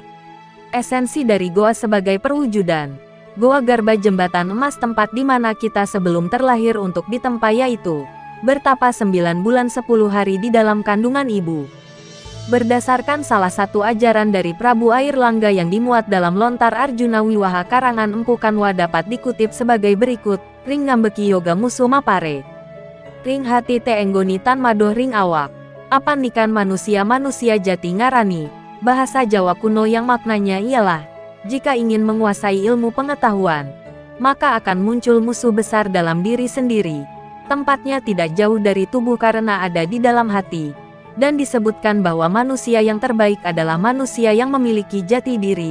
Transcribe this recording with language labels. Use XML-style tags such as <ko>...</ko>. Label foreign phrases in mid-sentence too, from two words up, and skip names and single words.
<id>Esensi dari goa sebagai perwujudan Goa Garba jembatan emas tempat di mana kita sebelum terlahir untuk ditempa yaitu bertapa 9 bulan 10 hari di dalam kandungan ibu. Berdasarkan salah satu ajaran dari Prabu Air Langga yang dimuat dalam Lontar Arjuna Wiwaha karangan Empu Kanwa dapat dikutip sebagai berikut,</id> <kaw>Ring ngambeki yoga musu mapare. Ring hati te enggoni tan madoh ring awak. Apan nikan manusia jati ngarani.</kaw> <id>Bahasa Jawa kuno yang maknanya ialah, jika ingin menguasai ilmu pengetahuan, maka akan muncul musuh besar dalam diri sendiri. Tempatnya tidak jauh dari tubuh karena ada di dalam hati. Dan disebutkan bahwa manusia yang terbaik adalah manusia yang memiliki jati diri.</id>